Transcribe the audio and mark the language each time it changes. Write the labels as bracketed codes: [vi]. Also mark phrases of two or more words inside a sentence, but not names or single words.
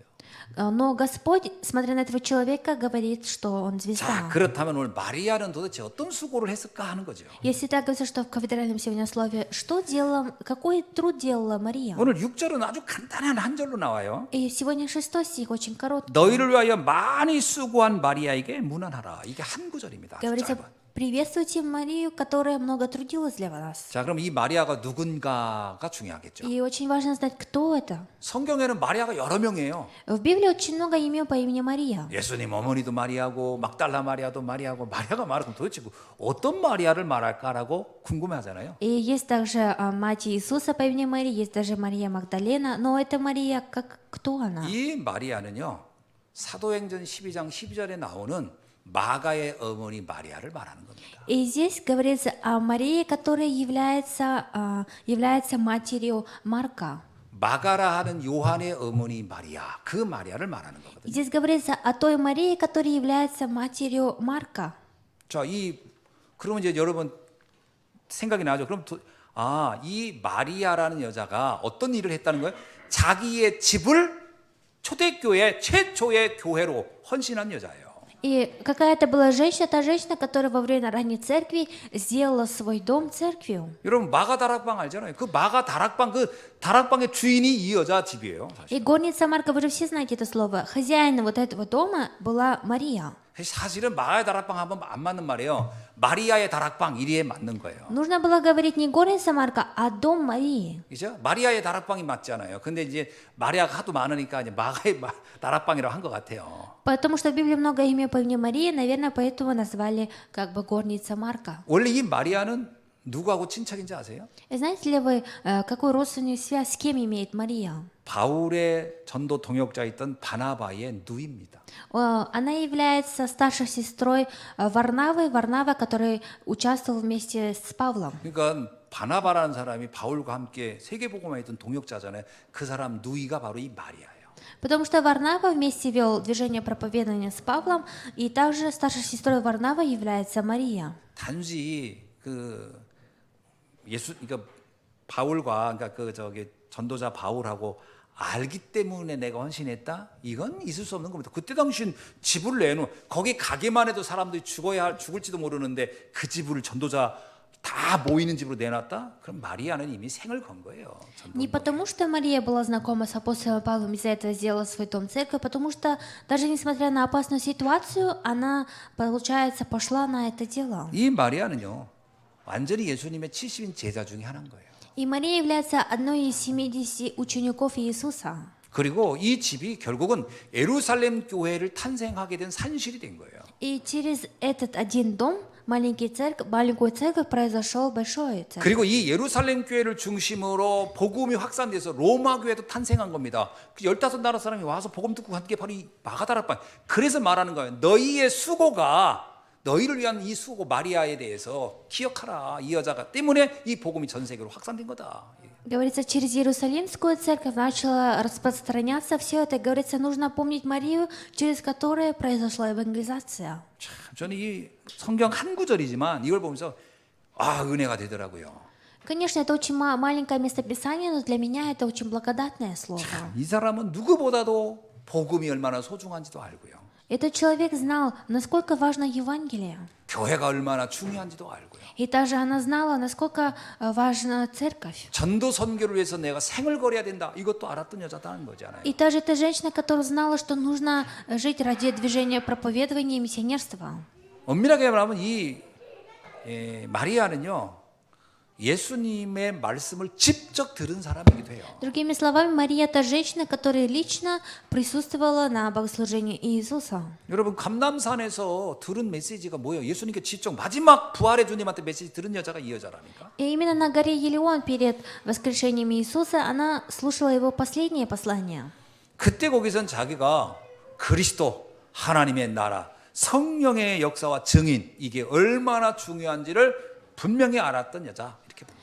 [ru] Но Господь, смотря на этого человека, говорит, что он [ko] 자, [ru] звезда. [ko] 그렇다면 오늘 마리아는 도대체 어떤 수고를 했을까 하는 거죠. [ru] Если так говорится, что в кафедральном сегодня слове, что делала, какой труд делала Мария? [ko] 오늘 6절은 아주 간단한 한 절로 나와요. [ru] И сегодня 6 стих очень короткий. [ko] 너희를 위하여 많이 수고한 마리아에게 문안하라. 이게 한 구절입니다. 아주 [ru] Говорится, [ko] 짧은. [ru] приветствуйте Марию, которая много трудилась для вас. [ko] 자, 그럼 이 마리아가 누군가가 중요하겠죠. [ru] И очень важно знать, кто это. [ko] 성경에는 마리아가 여러 명이에요. [ru] В Библии очень много имен по имени Мария. [ko] 예수님 어머니도 마리아고 막달라 마리아도 마리아고 마리아가 말하면 도대체 어떤 마리아를 말할까라고 궁금해하잖아요. [ru] И есть также мать Иисуса по имени Мария, есть даже Мария Магдалена, но эта Мария, кто она? [ko] 이 마리아는요. 사도행전 12장 12절에 나오는 마가의 어머니 마리아를 말하는 겁니다. [ru] И здесь говорится о Марии, которая является матерью Марка. [ko] 마가라 하는 요한의 어머니 마리아, 그 마리아를 말하는 거거든요. [ru] Здесь говорится о той Марии, которая является матерью Марка. [ko] 자, 그러면 이제 여러분 생각이 나죠. 그럼 이 마리아라는 여자가 어떤 일을 했다는 거예요? 자기의 집을 초대교회 최초의 교회로 헌신한 여자예요. [ru] И какая-то была женщина, та женщина, которая во время ранней церкви сделала свой дом церковью. [ko] 여러분 마가 다락방 알잖아요. 그 마가 다락방 그 다락방의 주인이 이 여자 집이에요. 사실. [ru] И горница Марка, вы же все знаете это слово. Хозяин вот этого дома была Мария. [ko] 사실은 마가의 다락방 하면 안 맞는 말이에요. 마리아의 다락방 이리에 맞는 거예요. [ru] Нужно было говорить не горница Марка, а дом Марии. [ko] 그죠? 마리아의 다락방이 맞잖아요. 근데 이제 마리아가 하도 많으니까 이제 마가의 다락방이라고 한 것 같아요. [ru] Потому что в Библии много имен по имени Марии, наверное, поэтому назвали как бы горница Марка. [ko] 원래 이 마리아는 누구하고 친척인지 아세요? [ru] И знаете ли вы, какую родственную связь с кем имеет Мария? [ko] 바울의 전도 동역자였던 바나바의 누이입니다. [ru] Она является старшей сестрой Варнавы, Варнава, который участвовал вместе с Павлом. [ko] 그러니까 바나바라는 사람이 바울과 함께 세계복음화에 있던 동역자잖아요. 그 사람 누이가 바로 이 마리아예요. [ru] Потому что Варнава вместе вел движение проповедования с Павлом, и также старшей сестрой Варнава является Мария. [ko] 단지 그러니까 바울과 그러니까 전도자 바울하고 알기 때문에 내가 헌신했다? 이건 있을 수 없는 겁니다. 그때 당시엔 지불을 내놓은 거기 가게만 해도 사람들이 죽을지도 모르는데 그 지불을 전도자 다 모이는 집으로 내놨다? 그럼 마리아는 이미 생을 건 거예요. [ru] Не потому, что Мария была знакома с апостолом Павлом, из-за этого сделала свой дом церковь, потому что даже несмотря на опасную ситуацию, она, получается, пошла на это дело. [ko] 이 마리아는요, 완전히 예수님의 70인 제자 중에 하나인 거예요. [ru] И Мария является одной из 70 учеников Иисуса. [ko] 그리고 이 집이 결국은 예루살렘 교회를 탄생하게 된 산실이 된 거예요. [ru] И через этот один дом, маленькую церковь, произошел большой церковь. [ko] 그리고 이 예루살렘 교회를 중심으로 복음이 확산돼서 로마 교회도 탄생한 겁니다. 그 15나라 사람이 와서 복음 듣고 간 게 바로 이 마가다락방. 그래서 말하는 거예요. 너희의 수고가 너희를 위한 이 수고 마리아에 대해서 기억하라. 이 여자가 때문에 이 복음이 전 세계로 확산된 거다. [ru] Говорится, через Иерусалимскую церковь начало распространяться все это. Говорится, нужно помнить Марию, через которую произошла евангелизация. [ko] 참, 저는 이 성경 한 구절이지만 이걸 보면서 은혜가 되더라고요. [ru] Конечно, это очень маленькое местописание, но для меня это очень благодатное слово. [ko] 이 사람은 누구보다도 복음이 얼마나 소중한지도 알고요. [ru] Этот человек знал, насколько важно Евангелие. [ko] 교회가 얼마나 중요한지도 알고요. [ru] И также она знала, насколько важна церковь. [ko] 전도 선교를 위해서 내가 생을 걸어야 된다. 이것도 알았던 여자다는 거잖아요. [ru] И также эта женщина, которая знала, что нужно жить ради движения проповедования и миссионерства. [ko] 엄밀하게 말하면 이 마리아는요. 예수님의 말씀을 직접 들은 사람이기도 해요. [ru] Другими словами, Мария – это женщина, которая лично присутствовала на богослужении Иисуса. [ko] 여러분 감남산에서 들은 메시지가 뭐예요? 예수님께 직접 마지막 부활의 주님한테 메시지 들은 여자가 이 여자라니까. [ru] И именно на горе Елеон перед воскрешением Иисуса она слушала его последнее послание. [ko] 그때 거기선 자기가 그리스도 하나님의 나라 성령의 역사와 증인 이게 얼마나 중요한지를 분명히 알았던 여자 이렇게 봅니다.